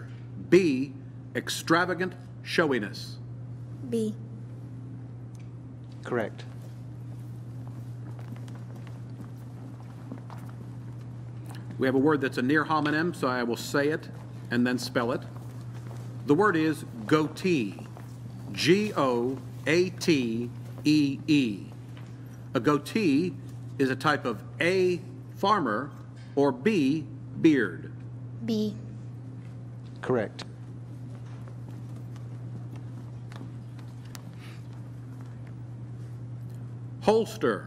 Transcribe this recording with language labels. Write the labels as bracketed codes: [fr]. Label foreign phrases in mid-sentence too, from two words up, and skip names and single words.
[en] B, extravagant showiness. B. Correct. We have a word that's a near homonym, so I will say it and then spell it. The word is goatee. G-O-A-T-E-E. A goatee is a type of A, farmer, or B, beard. B. Correct. Holster.